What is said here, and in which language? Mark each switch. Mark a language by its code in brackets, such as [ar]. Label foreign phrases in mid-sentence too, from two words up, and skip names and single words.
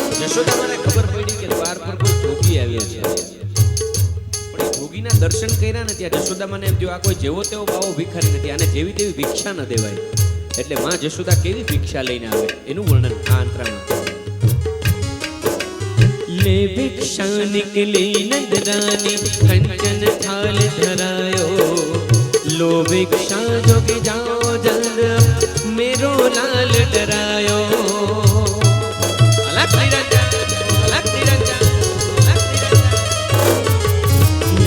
[gu] જશોદામાને ખબર પડી કે દ્વાર પર કોઈ જોગી આવ્યો છે, પણ એ જોગીના દર્શન કર્યા ને ત્યાં જશોદામાને એમ થયું આ કોઈ જેવો તેવો બાવો ભિખારી નથી, આને જેવી તેવી ભિક્ષા ન દેવાય. એટલે માં જશોદા કેવી ભિક્ષા લઈને આવે એનું વર્ણન આ અંતરામાં. [hi] ले भिक्षा निकली नंदरानी कंचन थाल धरायो, लो भिक्षा जोगी जाओ जल्द मेरो लाल डरायो. अलग निरंजन, अलग निरंजन, अलग निरंजन.